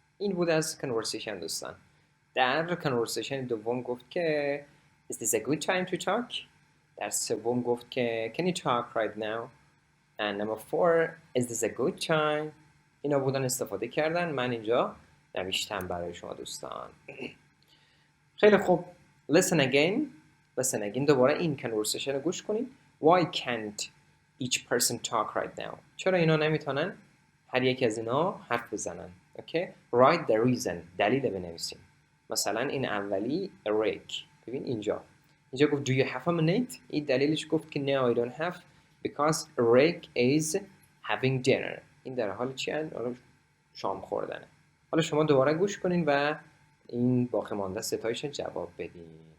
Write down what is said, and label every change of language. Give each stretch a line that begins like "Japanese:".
Persian: این بود از conversation دوستان. در conversation دوم گفت که
English: Is this a good time to talk?
Persian: در سوم گفت که
English: Can you talk right now? And number 4 Is this a good time?
Persian: اینا بودن استفاده کردن. من اینجا نوشتم برای شما دوستان. خیلی خوب.
English: Listen again.
Persian: دوباره این conversation رو گوش کنید.
English: Why can't each person talk right now?
Persian: چرا اینا نمیتونن هر یک از اینا حرف بزنن؟ Okay?
English: Write the reason.
Persian: دلیل بنویسیم. مثلا این اولی Eric. ببین اینجا گفت
English: Do you have a minute?
Persian: این دلیلش گفت که
English: No, I don't have because Eric is having dinner.
Persian: این در حال چی هست؟ شام خوردنه. حالا شما دوباره گوش کنین و این باقی مانده ستایش جواب بدین.